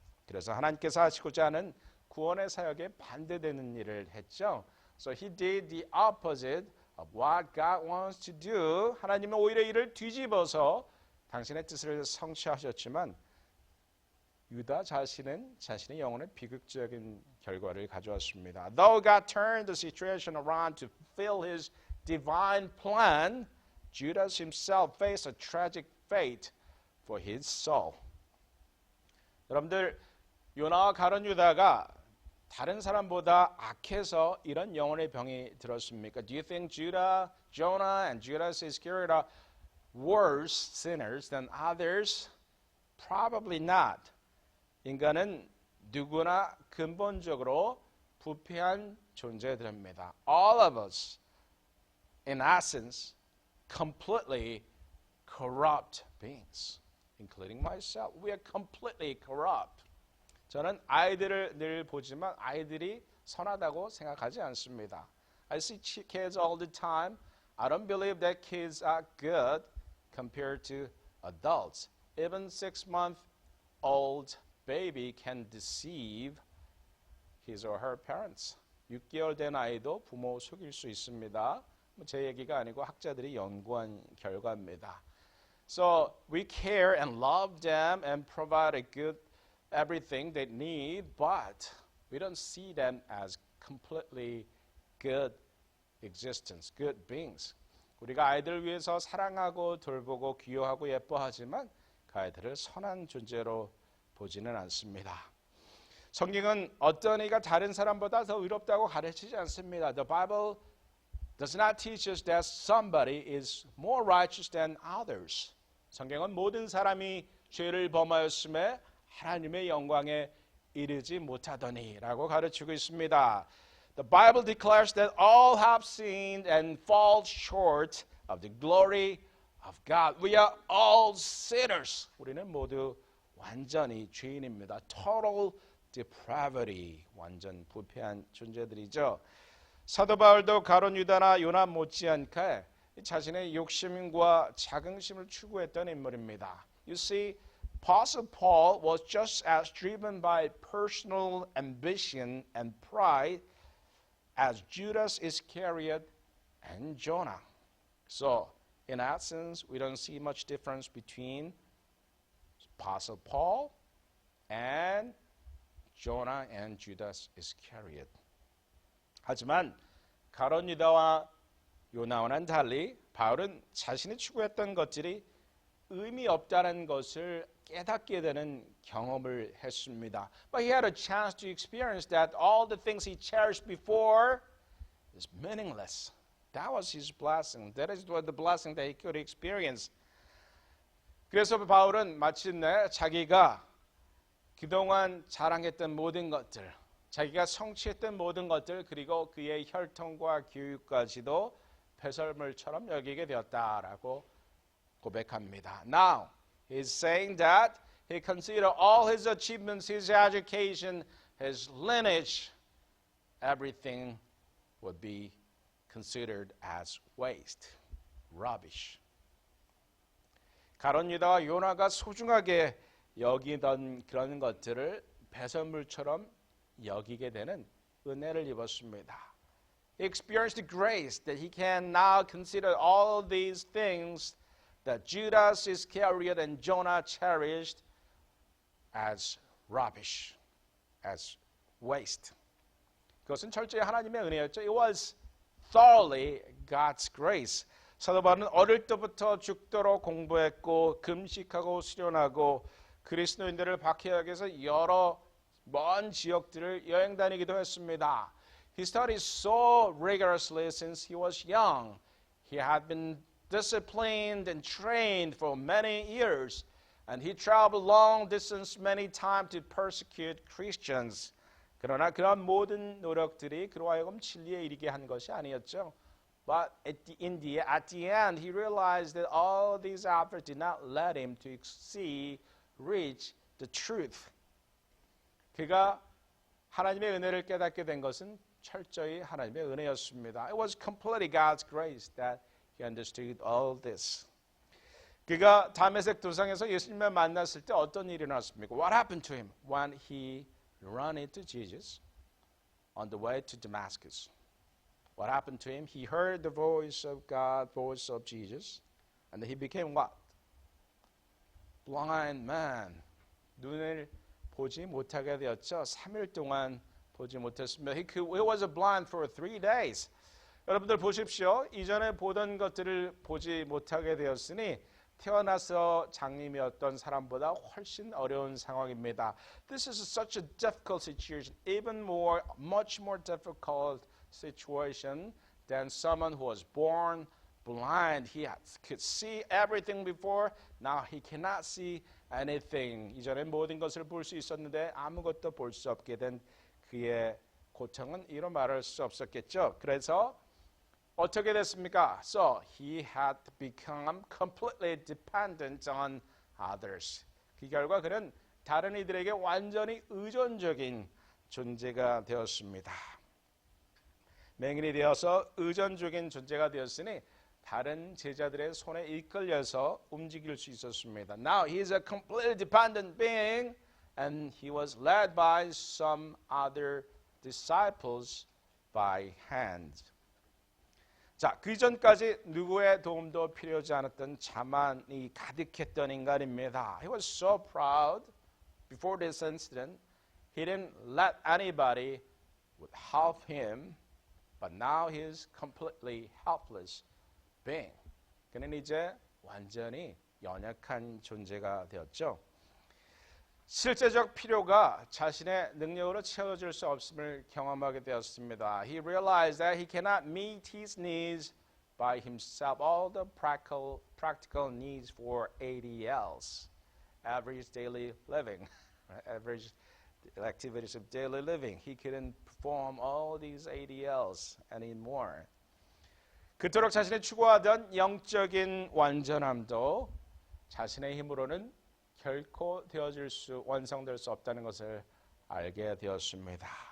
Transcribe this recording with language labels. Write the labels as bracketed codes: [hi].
[ko] 그래서 하나님께서 하시고자 하는 구원의 사역에 반대되는 일을 했죠. [en] So he did the opposite of what God wants to do. [ko] 하나님은 오히려 이를 뒤집어서 당신의 뜻을 성취하셨지만 유다 자신은 자신의 영혼의 비극적인 결과를 가져왔습니다. [en] Though God turned the situation around to fulfill his divine plan, Judas himself faced a tragic fate for his soul. [ko] 여러분들 요나와 가룟 유다가 다른 사람보다 악해서 이런 영혼의 병이 들었습니까? [en] Do you think Jonah and Judas Iscariot are worse sinners than others? Probably not. [ko] 인간은 누구나 근본적으로 부패한 존재들입니다. [en] All of us, in essence, completely corrupt beings, including myself. We are completely corrupt. [ko] 저는 아이들을 늘 보지만 아이들이 선하다고 생각하지 않습니다. [en] I see kids all the time. I don't believe that kids are good compared to adults. Even 6-month-old baby can deceive his or her parents. [ko] 6개월 된 아이도 부모 속일 수 있습니다. 제 얘기가 아니고 학자들이 연구한 결과입니다. [en] So we care and love them and provide a good everything they need, but we don't see them as completely good existence, good beings. [ko] 우리가 아이들을 위해서 사랑하고 돌보고 귀여워하고 예뻐하지만 그 아이들을 선한 존재로 보지는 않습니다. 성경은 어떤 이가 다른 사람보다 더 의롭다고 가르치지 않습니다. [en] The Bible does not teach us that somebody is more righteous than others. [ko] 성경은 모든 사람이 죄를 범하였음에 하나님의 영광에 이르지 못하더니라고 가르치고 있습니다. [en] The Bible declares that all have sinned and fall short of the glory of God. We are all sinners. [ko] 우리는 모두 완전히 죄인입니다. [en] Total depravity. [ko] 완전 부패한 존재들이죠. 사도 바울도 가룟 유다나 요나 못지않게 자신의 욕심과 자긍심을 추구했던 인물입니다. [en] You see, Apostle Paul was just as driven by personal ambition and pride as Judas Iscariot and Jonah. So, in essence, we don't see much difference between Apostle Paul and Jonah and Judas Iscariot. [ko] 하지만 가룟 유다와 요나와는 달리 바울은 자신이 추구했던 것들이 의미 없다는 것을 깨닫게 되는 경험을 했습니다. [en] But he had a chance to experience that all the things he cherished before is meaningless. That was his blessing. That is the blessing that he could experience. [ko] 그래서 바울은 마침내 자기가 그동안 자랑했던 모든 것들, 자기가 성취했던 모든 것들, 그리고 그의 혈통과 교육까지도 배설물처럼 여기게 되었다라고 고백합니다. [en] Now, he's saying that he considered all his achievements, his education, his lineage, everything would be considered as waste, rubbish. [ko] 가룟 유다와 요나가 소중하게 여기던 그런 것들을 배설물처럼 여기게 되는 은혜를 입었습니다. [en] He experienced grace that he can now consider all these things that Judas Iscariot and Jonah cherished as rubbish, as waste. [ko] 그것은 철저히 하나님의 은혜였죠. [en] It was thoroughly God's grace. [ko] 사도 바울은 어릴 때부터 죽도록 공부했고 금식하고 수련하고 그리스도인들을 박해하기 위해서 여러 먼 지역들을 여행 다니기도 했습니다. [en] He studied so rigorously since he was young. He had been disciplined and trained for many years, and he traveled long distance many times to persecute Christians. [ko] 그러나 그런 모든 노력들이 그로 하여금 진리에 이르게 한 것이 아니었죠. [en] But at the end, he realized that all these efforts did not let him to reach the truth. [ko] 그가 하나님의 은혜를 깨닫게 된 것은 철저히 하나님의 은혜였습니다. [en] It was completely God's grace that he understood all this. [ko] 그가 다메섹 도상에서 예수님을 만났을 때 어떤 일이 일어났습니까? [en] What happened to him when he ran into Jesus on the way to Damascus? What happened to him? He heard the voice of God, voice of Jesus, and he became what? Blind man. [ko] 눈을 보지 못하게 되었죠. 3일 동안 보지 못했습니다. [en] He was blind for 3 days. [ko] 여러분들 보십시오. 이전에 보던 것들을 보지 못하게 되었으니 태어나서 장님이었던 사람보다 훨씬 어려운 상황입니다. [en] This is such a difficult situation, much more difficult situation than someone who was born blind. He could see everything before, now he cannot see anything. [ko] 이전에 모든 것을 볼 수 있었는데 아무것도 볼 수 없게 된 그의 고통은 이런 말할 수 없었겠죠. 그래서 어떻게 됐습니까? [en] So he had become completely dependent on others. [ko] 그 결과 그는 다른 이들에게 완전히 의존적인 존재가 되었습니다. 맹인이 되어서 의존적인 존재가 되었으니 다른 제자들의 손에 이끌려서 움직일 수 있었습니다. [en] Now he is a completely dependent being and he was led by some other disciples by hand. [ko] 자, 그 전까지 누구의 도움도 필요하지 않았던 자만이 가득했던 인간입니다. [en] He was so proud before this incident. He didn't let anybody help him, but now he is completely helpless being. [ko] 그는 이제 완전히 연약한 존재가 되었죠. 실제적 필요가 자신의 능력으로 채워질 수 없음을 경험하게 되었습니다. [en] He realized that he cannot meet his needs by himself, all the practical needs for ADLs, average daily living, average activities of daily living. He couldn't perform all these ADLs anymore. [ko] 그토록 자신이 추구하던 영적인 완전함도 자신의 힘으로는 결코 완성될 수 없다는 것을 알게 되었습니다.